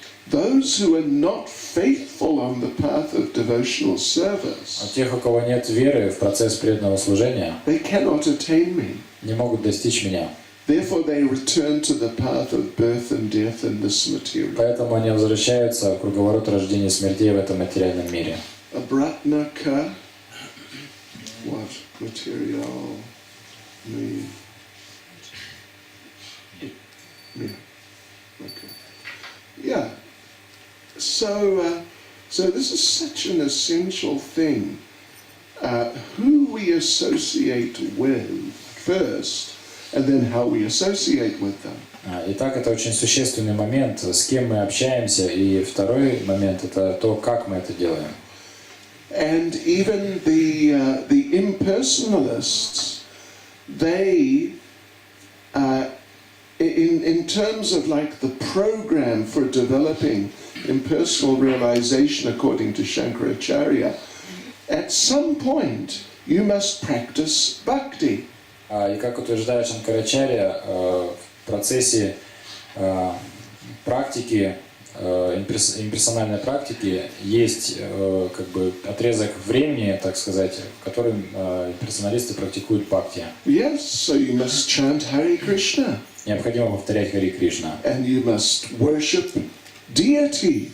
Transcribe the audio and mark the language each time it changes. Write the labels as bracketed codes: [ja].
[en] Those who are not faithful on the path of devotional service, [ru] А тех, у кого нет веры в процесс преданного служения, [en] they cannot attain me. [ru] не могут достичь меня. [en] Therefore they return to the path of birth and death in this material. [ru] Поэтому они возвращаются в круговорот рождения и смертей в этом материальном мире. [en] Abratnaka, what? Material, me. Yeah. Okay. Yeah. So this is such an essential thing. Who we associate with first, and then how we associate with them. [ru] Итак, это очень существенный момент, с кем мы общаемся, и второй момент это то, как мы это делаем. [en] And even the impersonalists, they in terms of like the program for developing impersonal realization according to Shankaracharya, at some point you must practice bhakti. [ru] И как утверждает Шанкарачарья, в процессе практики, имперсональной практики, есть как бы отрезок времени, так сказать, в котором имперсоналисты практикуют бхакти. [en] Yes, so you must chant Hare Krishna. [ru] Необходимо повторять Хари Кришна. [en] And you must worship deity.